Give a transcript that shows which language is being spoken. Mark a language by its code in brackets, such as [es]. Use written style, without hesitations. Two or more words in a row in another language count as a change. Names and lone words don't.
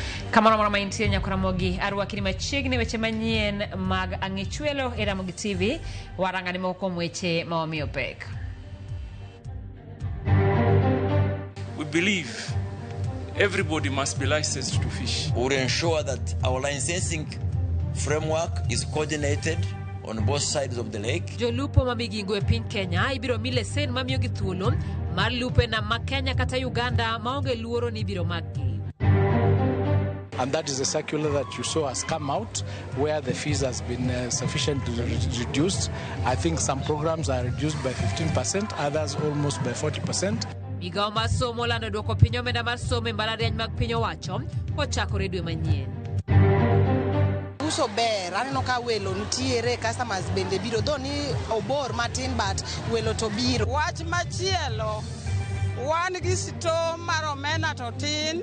[luo] Kamano moro maintie nyakuramogi arwakini machiegni weche manyien mag ang'ichwelo e Ramogi TV warangani moko weche maomiyo pek. [en] We believe everybody must be licensed to fish. We will ensure that our licensing framework is coordinated on both sides of the lake. [luo] Jolupo mamigingo e piny Kenya ibiro mi lesen mamiyo gi thuolo mar lupe na ma Kenya kata Uganda maonge luoro ni ibiro makgi. [en] And that is a circular that you saw has come out where the fees has been sufficiently reduced. I think some programs are reduced by 15%, others almost by 40%. [luo] Migao mar somo lando duoko piny omenda mar somo e mbalariany mag piny owacho kochakore dwe manyien. Uso ber, aneno ka welo nitiere, customers bende biro, though ni obor matin but welo to biro. Wach machielo, wan gi sto mar omena to tin.